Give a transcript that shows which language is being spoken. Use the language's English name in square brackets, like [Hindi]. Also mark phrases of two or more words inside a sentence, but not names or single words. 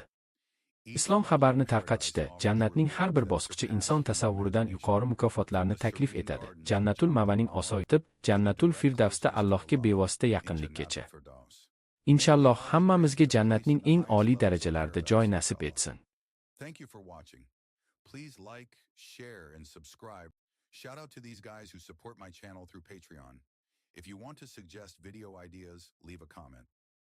[Uzbek] Islom xabarni tarqatishda jannatning har bir bosqichi inson tasavvuridan yuqori mukofotlarni taklif etadi. Jannatul Ma'vaning osoyitib, Jannatul Firdavsda Allohga bevosita yaqinlikgacha. Inshaalloh hammamizga jannatning eng oliy darajalarida joy nasib etsin. [English] Thank you for watching. Please like, share, and subscribe. Shout out to these guys who support my channel through Patreon. If you want to suggest video ideas, leave a comment.